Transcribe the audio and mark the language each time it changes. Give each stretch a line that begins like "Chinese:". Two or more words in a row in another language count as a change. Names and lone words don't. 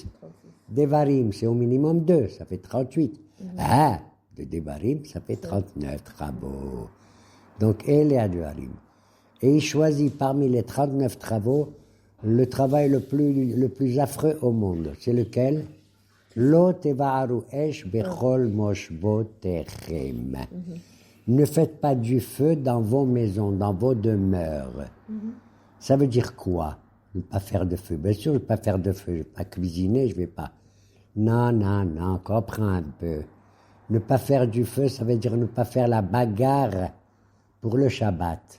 French: Devarim, c'est au minimum 2, ça fait 38. Ah, de Devarim, ça fait 39 travaux. Donc,
Hebrew: Ele adevarim.
French: Et il choisit parmi les 39 travaux le travail le plus affreux au monde. C'est lequel?
Hebrew: Lo tevaharu esh bechol moshbotechem.
French: Ne faites pas du feu dans vos maisons, dans vos demeures. Ça veut dire quoi? Ne pas faire de feu. Bien sûr, ne pas faire de feu. Je ne vais pas cuisiner, je ne vais pas. Non, comprends un peu. Ne pas faire du feu, ça veut dire ne pas faire la bagarre pour le Shabbat.